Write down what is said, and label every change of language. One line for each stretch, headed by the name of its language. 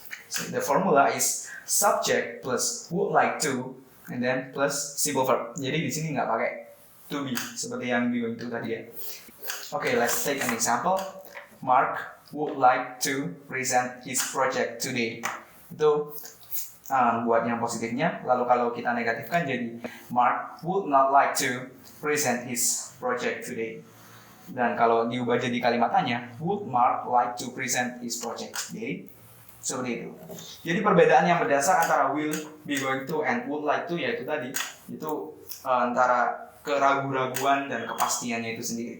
English: So the formula is subject plus would like to and then plus simple verb.
Indonesian: Jadi di sini nggak pakai to be seperti yang
English: be going to
Indonesian: tadi ya.
English: Okay, let's take an example. Mark would like to present his project today.
Indonesian: Itu buat yang positifnya. Lalu kalau kita negatifkan jadi
English: Mark would not like to present his project today.
Indonesian: Dan kalau diubah jadi kalimat tanya,
English: would Mark like to present his project today?
Indonesian: Seperti itu. Jadi perbedaan yang berdasar antara
English: will, be going to, and would like to
Indonesian: yaitu tadi itu antara keraguan-raguan dan kepastiannya itu sendiri.